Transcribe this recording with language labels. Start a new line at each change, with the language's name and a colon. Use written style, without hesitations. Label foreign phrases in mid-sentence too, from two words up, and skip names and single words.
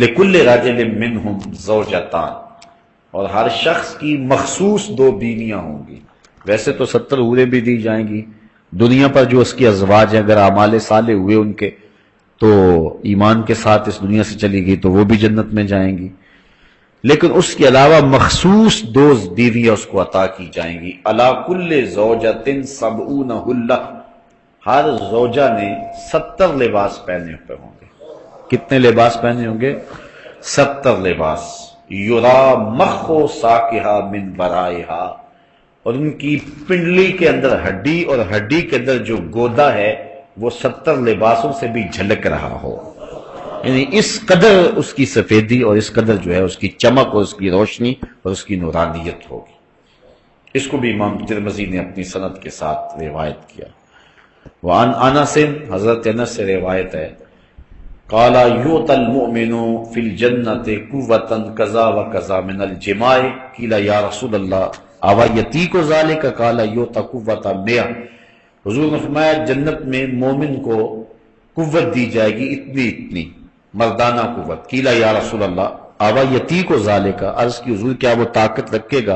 Arabic: لکل رجل منہم زوجتان،
Urdu: اور ہر شخص کی مخصوص 2 بیویاں ہوں گی، ویسے تو 70 حوریں بھی دی جائیں گی دنیا پر جو اس کی ازواج ہیں، اگر اعمال صالح ہوئے ان کے تو ایمان کے ساتھ اس دنیا سے چلی گئی تو وہ بھی جنت میں جائیں گی، لیکن اس کے علاوہ مخصوص 2 بیویاں اس کو عطا کی جائیں گی۔
Arabic: علی کل زوجۃ 70 حلہ،
Urdu: ہر زوجہ نے 70 لباس پہنے ہوئے ہوں گے۔ کتنے لباس پہنے ہوں گے؟ 70 لباس۔
Arabic: یرا مخ ساقہا من ورائہا،
Urdu: اور ان کی پنڈلی کے اندر ہڈی، اور ہڈی کے اندر جو گودا ہے وہ 70 لباسوں سے بھی جھلک رہا ہو، یعنی اس قدر اس کی سفیدی اور اس قدر جو ہے اس کی چمک اور اس کی روشنی اور اس کی نورانیت ہوگی۔ اس کو بھی امام ترمذی نے اپنی سند کے ساتھ روایت کیا۔
Arabic: وعن انس،
Urdu: حضرت انس سے روایت ہے،
Arabic: قال یؤتی المؤمن فی الجنۃ قوۃ کذا وکذا من الجماع، قیل یا رسول اللہ اوا یتیک ذلک، قال یؤتی قوۃ 100،
Urdu: حضور نے فرمایا جنت میں مومن کو قوت دی جائے گی اتنی مردانہ قوت۔
Arabic: قیل یا رسول اللہ اوا یتیک ذلک،
Urdu: عرض کی حضور کیا وہ طاقت رکھے گا؟